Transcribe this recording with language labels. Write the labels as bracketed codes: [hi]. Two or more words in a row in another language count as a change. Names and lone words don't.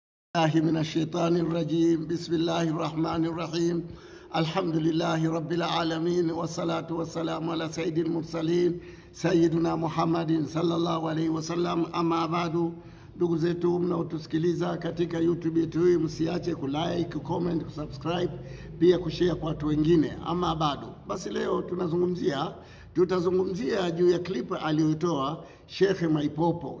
[ar] الله من الشيطان الرجيم. بسم الله الرحمن الرحيم. الحمد لله رب العالمين والصلاة والسلام على سيد المرسلين سيدنا Muhammad صلى الله عليه وسلم. أما بعد, [sw] ndugu zetu mnaotusikiliza katika YouTube yetu hii, msiache kulike, comment, kusubscribe, pia kushare kwa watu wengine. [ar] أما بعد, [sw] basi leo tutazungumzia juu ya clip aliyotoa Sheikh Mwaipopo.